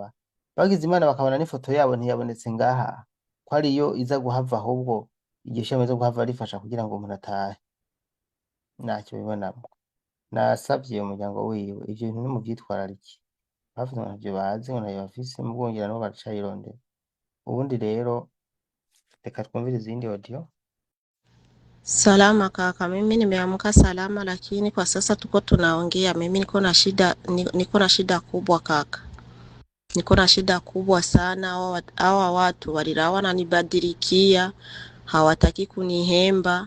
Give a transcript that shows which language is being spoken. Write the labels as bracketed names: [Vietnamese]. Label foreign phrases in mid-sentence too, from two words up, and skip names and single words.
[Rundi] Bagize Imana bakabona n'ifoto yabo ntiyabonetse ngaha, ko ariyo iza guhava, ahubwo iryo shami riza guhava rifasha kugira ngo umuntu atahe, ntacyo bibonamwo. Nasavye umuryango wiwe ivyo bintu nimuvyitwararike, bavuze ngo ntavyo bazi ngo ntayo bafise, mubwongera nabo baracayirondera. Ubundi rero reka twumvirize izindi audio. [Swahili] Salama kaka, mimi nimeamka salama, lakini kwa sasa tuko tunaongea, mimi niko na shida kubwa kaka, niko na shida kubwa sana. Hawa watu walirawa wananibadilikia, hawataki kunihemba.